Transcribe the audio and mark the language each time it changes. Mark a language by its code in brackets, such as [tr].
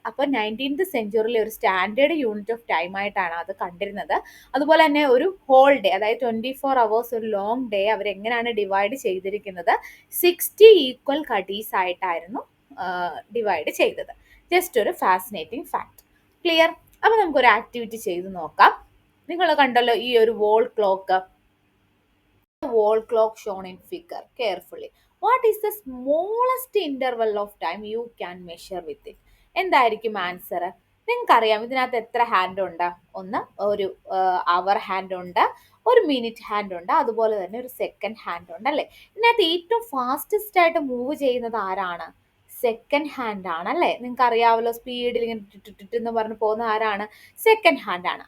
[ml] അപ്പോൾ 19th സെഞ്ച്വറിയിലെ ഒരു standard unit of time ആയിട്ടാണ് അത് കണ്ടിരുന്നത്. അതുപോലെ തന്നെ ഒരു ഹോൾ ഡേ, അതായത് 24 അവേഴ്സ് ഒരു ലോങ് ഡേ അവരെങ്ങനെയാണ് ഡിവൈഡ് ചെയ്തിരിക്കുന്നത്? 60 ഈക്വൽ ഘടീസ് ആയിട്ടായിരുന്നു ഡിവൈഡ് ചെയ്തത്. ജസ്റ്റ് ഒരു ഫാസിനേറ്റിംഗ് ഫാക്ട്. ക്ലിയർ? അപ്പോൾ നമുക്കൊരു ആക്ടിവിറ്റി ചെയ്ത് നോക്കാം. നിങ്ങൾ കണ്ടല്ലോ ഈ ഒരു [en] wall clock shown in figure carefully. What is the smallest interval of time you can measure with it? [ml] എന്തായിരിക്കും ആൻസർ? നിങ്ങൾക്കറിയാം ഇതിനകത്ത് എത്ര ഹാൻഡ് ഉണ്ട്? ഒന്ന് ഒരു അവർ ഹാൻഡ് ഉണ്ട്, ഒരു മിനിറ്റ് ഹാൻഡ് ഉണ്ട്, അതുപോലെ തന്നെ ഒരു സെക്കൻഡ് ഹാൻഡ് ഉണ്ട് അല്ലേ? ഇതിനകത്ത് ഏറ്റവും ഫാസ്റ്റസ്റ്റ് ആയിട്ട് മൂവ് ചെയ്യുന്നത് ആരാണ്? സെക്കൻഡ് ഹാൻഡ് ആണ് അല്ലേ? നിങ്ങൾക്ക് അറിയാമല്ലോ, സ്പീഡിൽ ഇങ്ങനെ എന്ന് പറഞ്ഞ് പോകുന്ന ആരാണ്? സെക്കൻഡ് ഹാൻഡ് ആണ്.